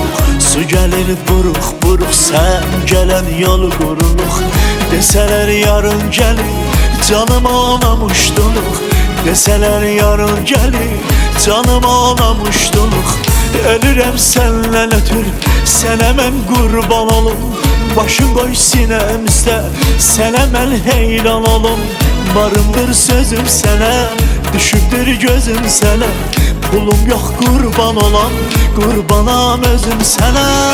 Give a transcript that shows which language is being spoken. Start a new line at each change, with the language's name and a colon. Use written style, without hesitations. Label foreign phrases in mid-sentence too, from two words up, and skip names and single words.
Turkish: Su gelir buruk buruk, sen gelen yol guruluk. Deseler yarın gelir, canıma olamışduluk. Deseler yarın gelir, canıma olamışduluk.
Azerbaijani: Ölürəm səndən ötür, sənə mən qurban olum. Başın qoy sinəmizdə, sənə mən heyran olum. Varımdır sözüm sənə, düşübdür gözüm sənə. Pulum yox qurban olan, qurbanam özüm sənə.